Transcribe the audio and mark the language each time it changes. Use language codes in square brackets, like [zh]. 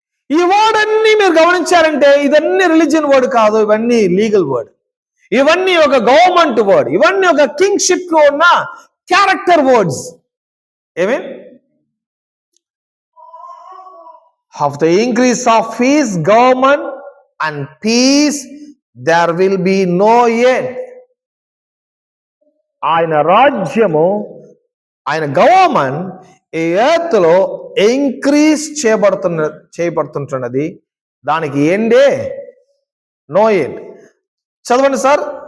[te] ఈ వర్డ్ అన్ని మీరు గమనించారంటే ఇదన్నీ రిలీజియన్ వర్డ్ కాదు, ఇవన్నీ లీగల్ వర్డ్, ఇవన్నీ ఒక గవర్నమెంట్ వర్డ్, ఇవన్నీ ఒక కింగ్షిప్ లో ఉన్న క్యారెక్టర్ వర్డ్స్. ఏమే [en] of the increase of his government and peace there will be no end. [te] ఆయన రాజ్యము, ఆయన గవర్నమెంట్ ఈ ఎర్త్ లో ఇంక్రీజ్ చేయబడుతుంటున్నది. దానికి ఎండే నో ఎండ్. చదవండి సార్.